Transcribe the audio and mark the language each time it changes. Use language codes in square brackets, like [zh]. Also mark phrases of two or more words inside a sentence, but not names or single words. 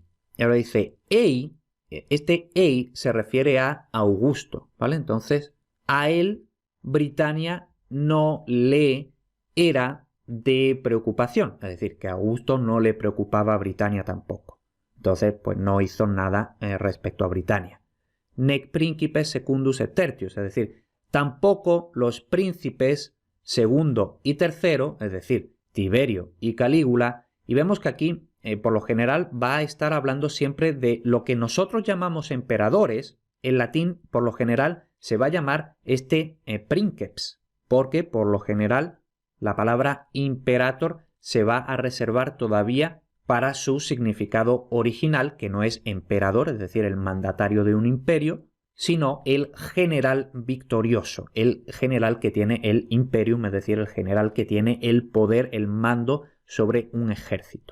[es] Y ahora dice, ei, este ei se refiere a Augusto, ¿vale? Entonces, a él Britania no le era de preocupación, es decir, que a Augusto no le preocupaba a Britania tampoco. Entonces, pues no hizo nada respecto a Britania. [la] Nec principes secundus et tertius, [es] es decir, tampoco los príncipes segundo y tercero, es decir, Tiberio y Calígula, Y vemos que aquí, por lo general, va a estar hablando siempre de lo que nosotros llamamos emperadores. En latín, por lo general, se va a llamar princeps, porque por lo general la palabra imperator se va a reservar todavía para su significado original, que no es emperador, es decir, el mandatario de un imperio, sino el general victorioso, el general que tiene el imperium, es decir, el general que tiene el poder, el mando sobre un ejército.